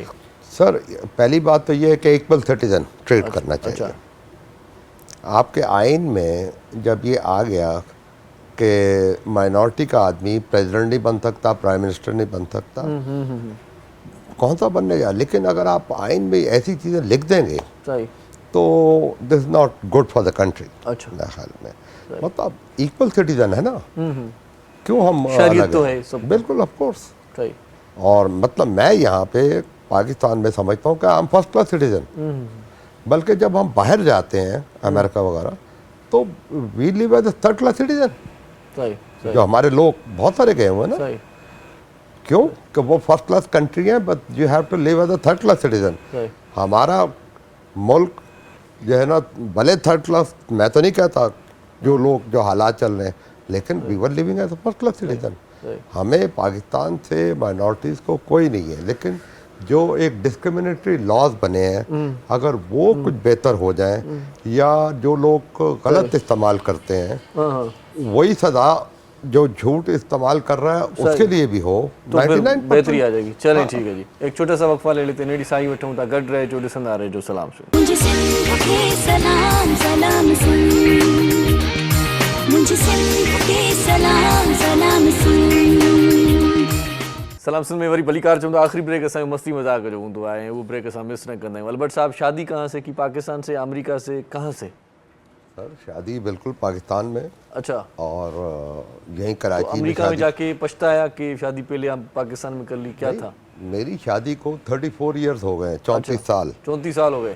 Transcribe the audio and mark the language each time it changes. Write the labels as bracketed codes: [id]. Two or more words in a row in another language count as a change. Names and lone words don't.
[ur] سر پہلی بات تو یہ ہے کہ [en] equal citizen treat [ur] کرنا چاہیے. अच्छा। آپ کے آئین میں جب یہ آ گیا کہ مائنارٹی کا آدمی پریزیڈنٹ نہیں بن سکتا, [en] prime minister [ur] نہیں بن سکتا، کون سا بننے جا. لیکن اگر آپ آئین میں ایسی چیزیں لکھ دیں گے تو [en] this is not good for the country. [ur] अच्छा। میرے خیال میں مطلب [en] equal citizen [ur] ہے نا، کیوں ہم شریعت تو ہے سب. [en] बिल्कुल, of course. [ur] सही। اور مطلب میں یہاں پے پاکستان میں سمجھتا ہوں کہ ہم [en] first class citizen, [ur] بلکہ جب ہم باہر جاتے ہیں امریکہ وغیرہ تو [en] we live as a third class citizen. [ur] جو ہمارے لوگ بہت سارے گئے ہوئے ہیں نا، کیوں کہ وہ [en] first class country [ur] ہے, [en] but you have to live as a third class citizen. [ur] ہمارا ملک جو ہے نا، بھلے [en] third class [ur] میں تو نہیں کہتا، جو لوگ جو حالات چل رہے ہیں، لیکن [en] we were living as a first class citizen. [ur] ہمیں پاکستان سے مائنارٹیز کو کوئی نہیں ہے، لیکن جو ایک [en] discriminatory laws [ur] بنے ہیں اگر وہ کچھ بہتر ہو جائیں، یا جو لوگ غلط استعمال کرتے ہیں وہی سزا جو جھوٹ استعمال کر رہا ہے اس کے لیے بھی ہو, تو 99% بہتری آ جائے گی. چلیں ٹھیک ہے جی، ایک چھوٹا سا وقفہ لے لیتے ہیں. [sd] नेड़ी साई वठूं ता गड रहे जो ॾिसंदा रहे जो सलाम सुन। [ur] مجھے سندھ کے سلام سلام سن، مجھے سندھ کے سلام سلام سن. [sd] सलाम सुन में वरी भलीकार चवंदो आख़िरी ब्रेक असां मस्ती मज़ाक जो हूंदो आहे, वो ब्रेक असां मिस न कंदा आहियूं। [ur] البرٹ صاحب، شادی کہاں سے کی؟ پاکستان سے، امریکہ سے، کہاں سے? سر شادی بالکل پاکستان میں. अच्छा। اور یہیں کراچی تو امریکہ میں جاکے پچھتایا کہ شادی پہلے آپ پاکستان میں کر لی، کیا تھا? میری شادی کو 34 ایئرز ہو گئے، 34 سال. 34 سال ہو گئے,